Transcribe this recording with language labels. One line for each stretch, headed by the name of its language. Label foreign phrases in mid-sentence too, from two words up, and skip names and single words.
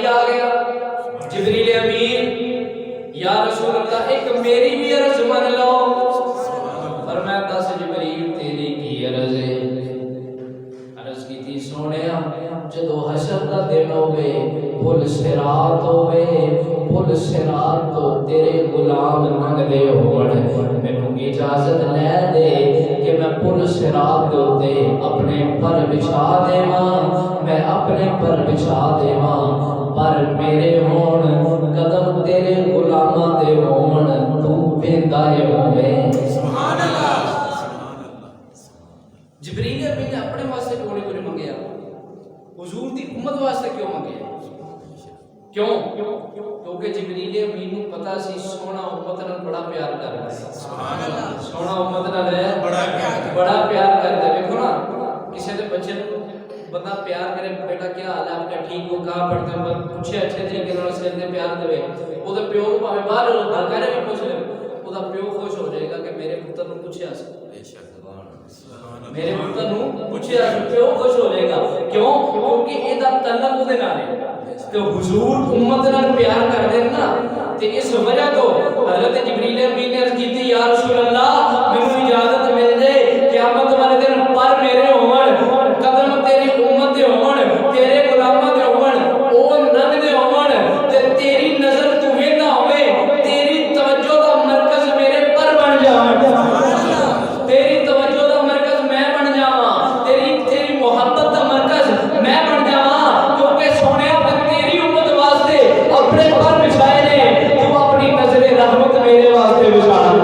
Punjabi: آ گیا جبریل امین
Arabic: یا رسول اللہ
Punjabi: ایک میری بھی عرض من لو فرمایا دس جبریل تیری کی عرض ہے عرض کی تھی سونیا جدو حشر دا دن ہوئے پل صراط تو تیرے غلام لنگ دے ہون مینوں اجازت لے دے کہ میں پل صراط تے اپنے پر بچھا دیواں میں اپنے پر بچھا دیواں پر میرے ہون قدم تیرے غلاماں دے ہون تو ویندا ہوے
Arabic: سبحان اللہ
Punjabi: جبریل امین نے اپنے واسطے کیوں منگیا حضور دی امت واسطے کیوں منگیا کیوں کیونکہ جبریل امین کو پتہ سی سونا امت نال بڑا پیار کردا ہے
Arabic: سبحان اللہ
Punjabi: سونا امت نال بڑا پیار کردا ہے
Urdu: دیکھو نا کسی دے بچے بندہ پیار کرے بیٹا کیا حال ہے آپ کا ٹھیک ہو کہاں پڑھتے ہو
Punjabi: پوچھے اچھے طریقے نال سر تے پیار دے او دے پیو نوں بھاوے باہر گھر کرے بھی پوچھ لے او دا پیو خوش ہو جائے گا کہ میرے پتر نوں پوچھیا سی بے شک میرے پتر نوں پوچھیا سی پیو خوش ہو جائے گا کیوں کیونکہ اے دا تعلق او دے نال ہے کہ حضور امت نال پیار کر دے نا تے اس وجہ تو حضرت جبریل امین نے عرض کیتی
Arabic: یا رسول اللہ
Punjabi: مینوں اجازت مل جائے قیامت والے دن پر میرے ہون قدم تیری امت دے ہون تیرے غلاماں دے ہون او ننگ دے ہون تے تیری نظر تو ویندا ہوے تیری توجہ دا مرکز میرے پر بن جاوے تیری توجہ دا مرکز میں بن جاواں تیری محبت دا مرکز میں بن جاواں کیونکہ سونیا میں تیری امت واسطے اپنے پر بچھائے نے تو اپنی نظر رحمت میرے واسطے بچھا